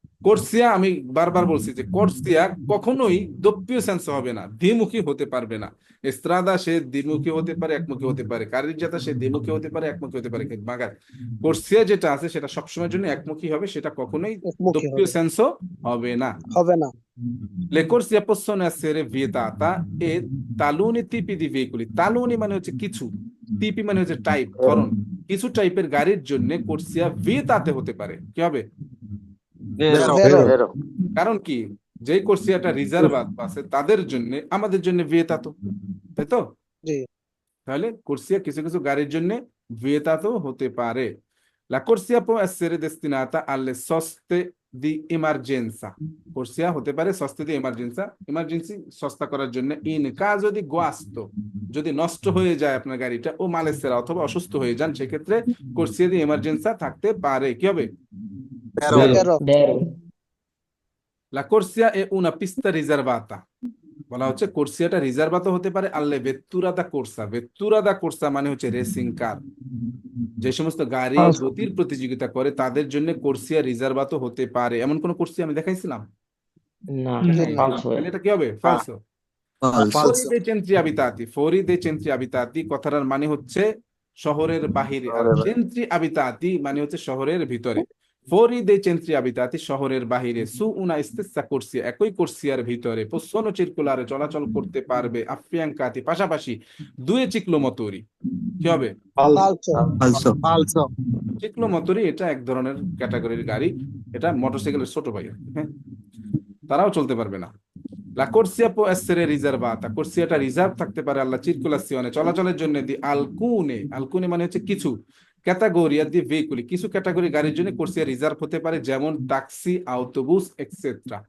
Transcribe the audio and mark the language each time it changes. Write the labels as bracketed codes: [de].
[bn] কোর্সিয়া, আমি বারবার বলছি যে কোর্সিয়া কখনোই দোপ্পীয় সেন্স হবে না, দ্বিমুখী হতে পারবে না। এস্ত্রাদা সে দ্বিমুখী হতে পারে, একমুখী হতে পারে। কারিজাতা সে দ্বিমুখী হতে পারে, একমুখী হতে পারে। মাগার কোর্সিয়া যেটা আছে সেটা সবসময়ের জন্য একমুখী হবে, সেটা কখনোই মুখী দোপ্পীয় হবে, সেন্সও হবে না। হবে না। [it] Le corsie possono essere vietata e taluni tipi di veicoli, taluni [bn] মানে হচ্ছে কিছু, টিপি মানে হচ্ছে টাইপ, ধরন। কিছু টাইপের গাড়ির জন্য কোর্সিয়া ভিয়েতাতে হতে পারে। কি হবে? [it] Vero. ভেরো। Vero. [bn] কারণ কি, যেই কোর্সিয়াটা রিজার্ভ আছে তাদের জন্য, আমাদের জন্য ভিয়েতাতো, তাই তো? জি। তাহলে কোর্সিয়া কিছু কিছু গাড়ির জন্য ভিয়েতাতো হতে পারে। [it] La corsia può essere destinata alle soste di emergenza, [bn] কোর্সিয়া হতে পারে [it] soste di emergenza, [bn] ইমার্জেন্সি সস্তা করার জন্য। ইন [it] caso di guasto, [bn] যদি নষ্ট হয়ে যায় আপনার গাড়িটা, ও malessere অথবা অসুস্থ হয়ে যান, সেক্ষেত্রে কোর্সিয়া দি এমার্জেন্সা থাকতে পারে। কি হবে? [it] ভেরো Vero. ভেরো। Vero. La corsia è una pista riservata, [bn] বলা হচ্ছে কোর্সিয়াটা রিজার্ভাতো হতে পারে আল্লে ভেত্তুরা দা কোর্সা, ভেত্তুরা দা কোর্সা মানে হচ্ছে রেসিং কার, যে সমস্ত গাড়ি [it] Falso. [bn] গতির প্রতিযোগিতা করে তাদের জন্য কোর্সিয়া রিজার্ভাতো হতে পারে। এমন কোন কোর্সিয়া আমি দেখাইছিলাম? [it] No. [bn] জি [it] No. [bn] না। [it] Falso. [bn] তাহলে এটা কি হবে? ফালসো। [it] ফালসো [bn] ফুori dei centri abitati, [it] fuori dei centri abitati [bn] কথাটার মানে হচ্ছে শহরের বাহিরে, আর centri abitati মানে হচ্ছে শহরের ভিতরে। [it] fuori dei centri abitati [bn] শহরের বাহিরে, [it] su una stessa corsia [bn] একই কোর্সিয়ার ভিতরে, [it] possono circolare [bn] চলাচল করতে পারবে, [it] affiancati [bn] পাশাপাশি, [it] due ciclomotori। [bn] কি হবে? [it] ফালসো। ফালসো ফালসো। [bn] চিক্লোমোটরি এটা এক ধরনের ক্যাটাগরির গাড়ি, এটা মোটরসাইকেলের ছোট ভাই। হ্যাঁ, তারাও চলতে পারবে না। [it] La corsia può essere riservata, [bn] কোর্সিয়াটা reserve থাকতে পারে [it] alla circolazione [bn] চলাচলের জন্য দি alcune, alcune মানে হচ্ছে কিছু, ক্যাটাগরিয়া দি ভেহিকুলি কিছু ক্যাটাগরি গাড়ির জন্য কোর্সিয়া রিজার্ভ হতে পারে, যেমন ট্যাক্সি, আউটোবুস এক্সেট্রা।